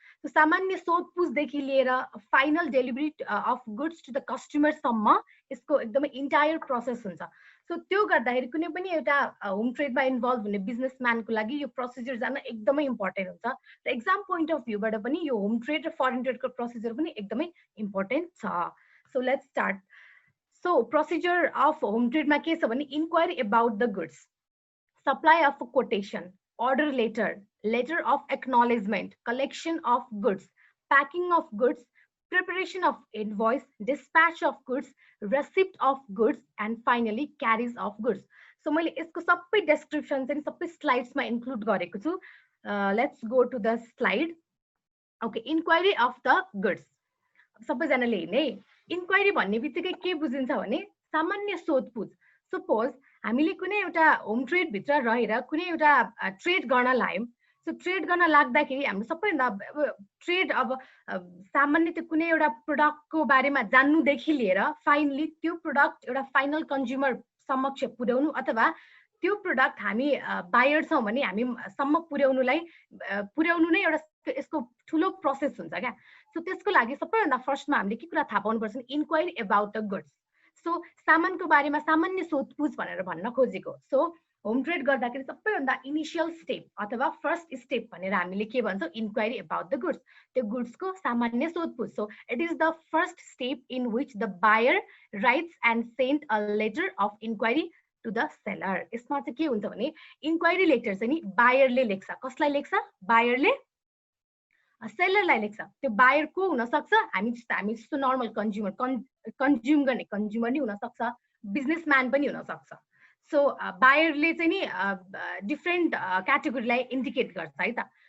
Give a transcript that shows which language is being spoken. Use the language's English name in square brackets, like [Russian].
[Nepali] So सामान्य सोधपुछदेखि लिएर [English] final delivery of goods to the कस्टमरसम्म [Nepali] यसको एकदमै इन्टायर प्रोसेस हुन्छ। सो त्यो गर्दाखेरि कुनै पनि एउटा होम ट्रेडमा इन्भल्भ हुने बिजनेसम्यानको लागि यो प्रोसिजर जान एकदमै इम्पोर्टेन्ट हुन्छ। र एक्जाम पोइन्ट अफ भ्यूबाट पनि यो होम ट्रेड र फरेन ट्रेडको प्रोसिजर पनि एकदमै इम्पोर्टेन्ट छ। [English] So let's start. So procedure of home ट्रेडमा [Nepali] के छ भने [English] Inquiry about the goods, supply of quotation, order letter of acknowledgement, collection of goods, packing of goods, preparation of invoice, dispatch of goods, receipt of goods, and finally carriage of goods. [Nepali] So मैले यसको सबै description चाहिँ सबै slides मा include गरेको छु। [English] Let's go to the slide. Okay, inquiry of the goods. [Nepali] सबैजनाले हेर्ने इन्क्वायरी भन्ने बित्तिकै के बुझिन्छ भने सामान्य सोधपुछ। सपोज हामीले कुनै एउटा होम ट्रेड भित्र रहेर कुनै एउटा ट्रेड गर्न लाग्यौँ। सो ट्रेड गर्न लाग्दाखेरि हाम्रो सबैभन्दा ट्रेड अब सामान्य त्यो कुनै एउटा प्रोडक्टको बारेमा जान्नुदेखि लिएर फाइनली त्यो प्रोडक्ट एउटा फाइनल कन्ज्युमर समक्ष पुर्याउनु अथवा त्यो प्रोडक्ट हामी बायर छौँ भने हामी सम्म पुर्याउनु नै एउटा यसको ठुलो प्रोसेस हुन्छ क्या। सो त्यसको लागि सबैभन्दा फर्स्टमा हामीले के कुरा थाहा पाउनुपर्छ भने [English] Inquiry about the goods. [Nepali] So सामानको बारेमा सामान्य सोधपुछ भनेर भन्न खोजेको। सो होम ट्रेड गर्दाखेरि सबैभन्दा इनिसियल स्टेप अथवा फर्स्ट स्टेप भनेर हामीले के भन्छौँ, [English] inquiry about the goods, [Nepali] त्यो गुड्सको सामान्य सोधपुछ। [English] So it is the first step in which the buyer writes and send a letter of inquiry to the seller. [Nepali] यसमा चाहिँ के हुन्छ भने इन्क्वायरी लेटर चाहिँ नि बायरले लेख्छ। कसलाई लेख्छ? बायरले सेलरलाई लेख्छ। त्यो बायर को हुनसक्छ? हामी जस्तो नर्मल कन्ज्युम गर्ने कन्ज्युमर नि हुनसक्छ, बिजनेसम्यान पनि हुनसक्छ। सो बायरले चाहिँ नि डिफ्रेन्ट क्याटेगोरीलाई इन्डिकेट गर्छ है त।